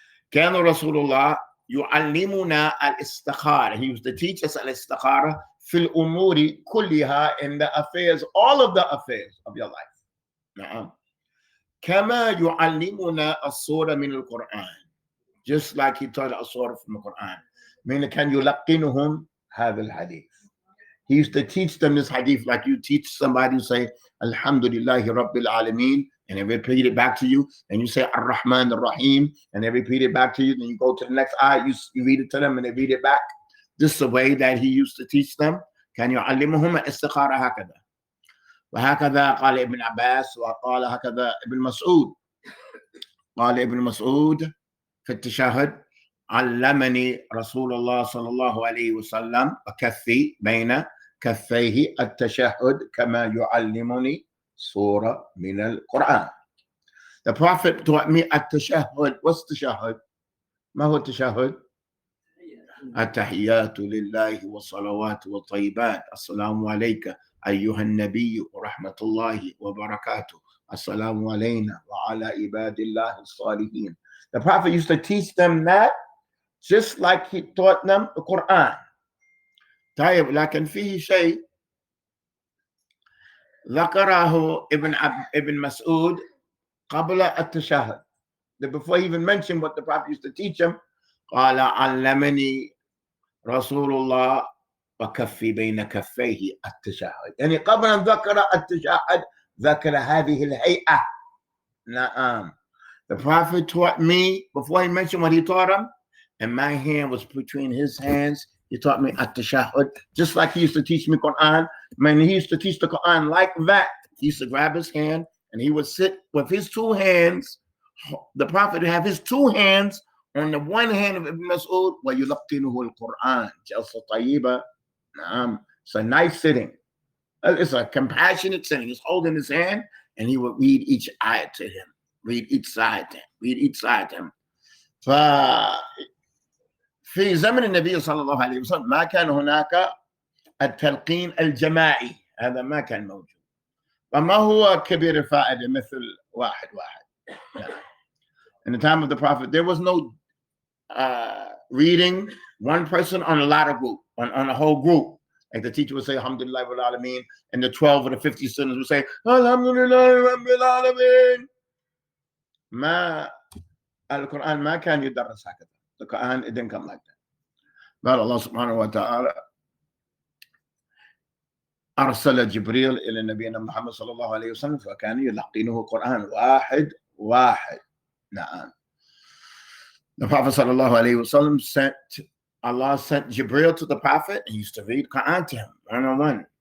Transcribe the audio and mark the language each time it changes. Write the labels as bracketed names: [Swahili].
[Arabic] كان رسول الله يعلمنا الاستخارة. [English] He used to teach us [Arabic] الاستخارة في الأمور كلها, [English] in the affairs, all of the affairs of your life. [Arabic] نعم. كما يعلمنا السورة من القرآن. [English] Just like he taught us surah from the Quran. meaning [Arabic] كان يلقنهم هذا الحديث. [English] He used to teach them this hadith like you teach somebody, you say Alhamdulillahi Rabbil Alameen, and they repeat it back to you, and you say Ar-Rahman Ar-Rahim, and they repeat it back to you, then you go to the next ayah, you read it to them and they read it back. This is the way that he used to teach them. [Arabic] كان يعلمهم الاستخارة هكذا. وهكذا قال ابن عباس وقال هكذا ابن مسعود. قال ابن مسعود في التشهد علمني رسول الله صلى الله عليه وسلم وكفي بين كفيه التشهد كما يعلمني سورة من القرآن. [English] The Prophet taught me التشهد. What's التشهد? [Arabic] ما هو التشهد؟ التحيات لله والصلوات والطيبات. السلام عليك أيها النبي ورحمة الله وبركاته. السلام علينا وعلى عباد الله الصالحين. [English] The Prophet used to teach them that just like he taught them the Quran. [Arabic] طيب لكن فيه شيء ذكره ابن مسعود قبل التشهد. [English] Before he even mentioned what the Prophet used to teach him, [Arabic] قال علمني رسول الله وكفي بين كفيه التشهد. يعني قبل أن ذكر التشهد ذكر هذه الهيئة. نعم. [English] The Prophet taught me, before he mentioned what he taught him, and my hand was between his hands. He taught me at-tashahhud, just like he used to teach me Quran. Man, he used to teach the Quran like that. He used to grab his hand and he would sit with his two hands. The Prophet would have his two hands on the one hand of Ibn Mas'ud, [Arabic] وَيُلَقِّنُهُ الْقُرْآنِ. جَلْسَةٌ طَيِّبَةٌ. [English] It's a nice sitting. It's a compassionate sitting. He's holding his hand and he would read each ayat to him. Read each side to him. Read each side to him. [Arabic] في زمن النبي صلى الله عليه وسلم ما كان هناك التلقين الجماعي. هذا ما كان موجود. فما هو كبير الفائدة مثل واحد. [English] In the time of the Prophet, there was no reading one person on a lot of group, on a whole group. Like the teacher would say, Alhamdulillah Rabbil Alameen, and the 12 or the 50 students would say, Alhamdulillah Rabbil Alameen. [Arabic] ما القرآن ما كان يدرس هكذا. [English] The Quran, it didn't come like that. [Arabic] But Allah subhanahu wa ta'ala أرسل جبريل إلى نبينا محمد صلى الله عليه وسلم فكان يلقنه القرآن واحد واحد. نعم. [English] The Prophet sallallahu alayhi wasallam Allah sent Jibril to the Prophet and used to read Quran to him one-on-one.